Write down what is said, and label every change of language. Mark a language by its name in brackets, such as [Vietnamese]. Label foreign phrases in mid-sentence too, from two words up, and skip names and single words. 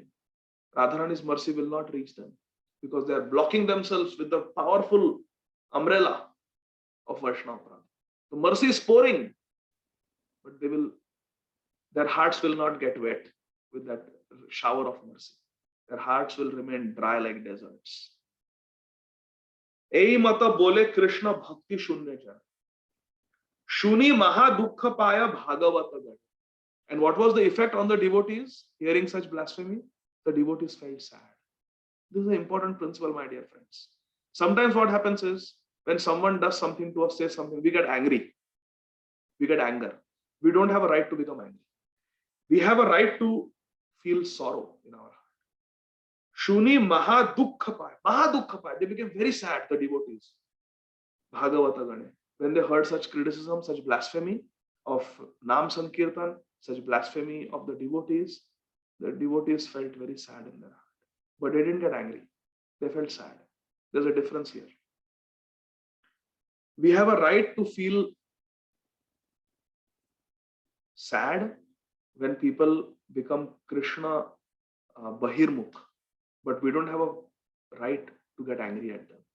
[English] Radharani's mercy will not reach them because they are blocking themselves with the powerful umbrella of [Bangla] বৈষ্ণব অপরাধ. [English] The mercy is pouring, but their hearts will not get wet with that shower of mercy. Their hearts will remain dry like deserts. [Bangla] এই মত বলে কৃষ্ণ ভক্তি শূন্য জন. শুনি মহা দুঃখ পায় ভাগবত গণ. [English] And what was the effect on the devotees hearing such blasphemy? The devotees felt sad. This is an important principle, my dear friends. Sometimes what happens is, when someone does something to us, says something, we get angry. We get anger. We don't have a right to become angry. We have a right to feel sorrow in our heart. [Bangla] শুনি মহা দুঃখ পায়। মহা দুঃখ পায়. [English] They became very sad, the devotees. [Bangla] ভাগবত গণে. [English] When they heard such criticism, such blasphemy of [Bangla] নাম সংকীর্তন, [English] such blasphemy of the devotees felt very sad in their heart. But they didn't get angry. They felt sad. There's a difference here. We have a right to feel sad when people become Krishna Bahirmukh, but we don't have a right to get angry at them.